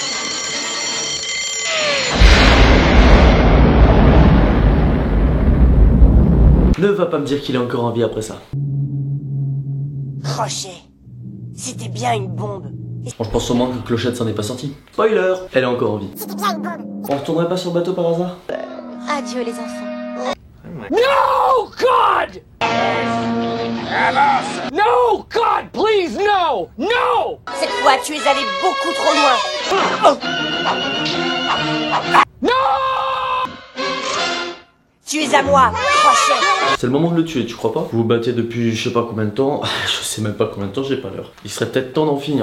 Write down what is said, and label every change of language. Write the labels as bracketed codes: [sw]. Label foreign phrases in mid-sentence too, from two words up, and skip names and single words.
[fr] Ne va pas me dire qu'il est encore en vie après ça. Crochet. C'était bien une bombe. Bon, je pense sûrement que Clochette s'en est pas sortie. Spoiler, elle est encore en vie. On retournerait pas sur le bateau par hasard? Adieu les enfants. [en] No, God! No, God, please, no! No! [fr] Cette fois, tu es allé beaucoup trop loin. No! Tu es à moi, Crochet. C'est le moment de le tuer, tu crois pas? Vous vous battez depuis je sais pas combien de temps. Je sais même pas combien de temps, j'ai pas l'heure. Il serait peut-être temps d'en finir.